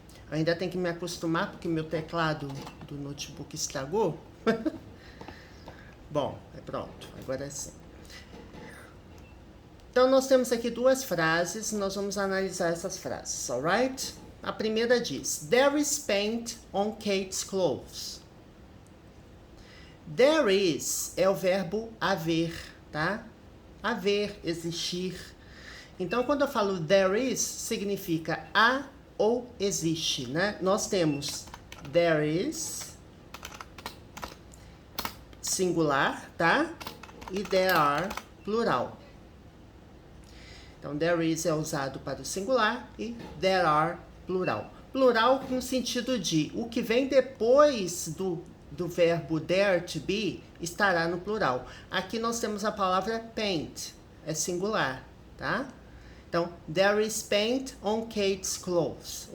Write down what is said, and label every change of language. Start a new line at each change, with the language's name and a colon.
Portuguese: Eu ainda tenho que me acostumar porque meu teclado do notebook estragou. Bom, pronto, agora sim. Então, nós temos aqui duas frases, nós vamos analisar essas frases, alright? A primeira diz,
English: there is paint on Kate's clothes.
Portuguese: There is é o verbo haver, tá? Haver, existir. Então, quando eu falo there is, significa há ou existe, né? Nós temos there is, singular, tá? E there are, plural. Então, there is é usado para o singular e there are, plural. Plural no sentido de o que vem depois do verbo there to be estará no plural. Aqui nós temos a palavra paint, é singular, tá?
English: Então, there is paint on Kate's clothes.